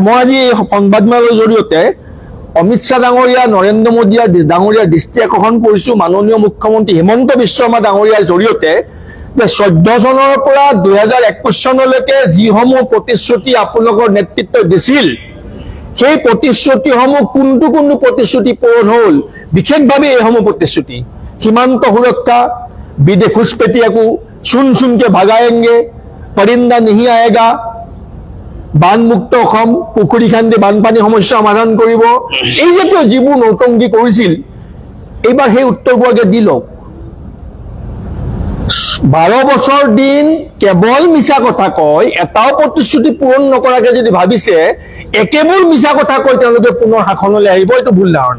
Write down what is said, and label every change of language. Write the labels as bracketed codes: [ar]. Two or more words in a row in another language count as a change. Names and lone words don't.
[as] মই আজি এই সংবাদমেলৰ জৰিয়তে অমিত শ্বাহ ডাঙৰীয়া, নৰেন্দ্ৰ মোদী ডাঙৰীয়াৰ দৃষ্টি আকৰ্ষণ কৰিছো মাননীয় মুখ্যমন্ত্ৰী হিমন্ত বিশ্ব শৰ্মা ডাঙৰীয়াৰ জৰিয়তে যে 14 চনৰ পৰা 2021 চনলৈকে যিসমূহ প্ৰতিশ্ৰুতি আপোনালোকৰ নেতৃত্বই দিছিল, সেই প্ৰতিশ্ৰুতিসমূহ কোনটো প্ৰতিশ্ৰুতি পূৰণ হ'ল? বিশেষভাৱে এইসমূহ প্ৰতিশ্ৰুতি, সীমান্ত সুৰক্ষা, [hi] विदे घुसपैठिया को चुन चुन के भगाएंगे, परिंदा नहीं आएगा, [as] বানমুক্ত অসম, পুখুৰী খান্দি বানপানী সমস্যা সমাধান কৰিব, এই জাতীয় যিবোৰ নৌটংকী কৰিছিল এইবাৰ সেই উত্তৰবোৰকে দি লওক। 12 বছৰ দিন কেৱল মিছা কথা কয়, এটাও প্ৰতিশ্ৰুতি পূৰণ নকৰাকে যদি ভাবিছে একেবোৰ মিছা কথা কৈ তেওঁলোকে পুনৰ শাসনলৈ আহিব, এইটো ভুল ধাৰণা।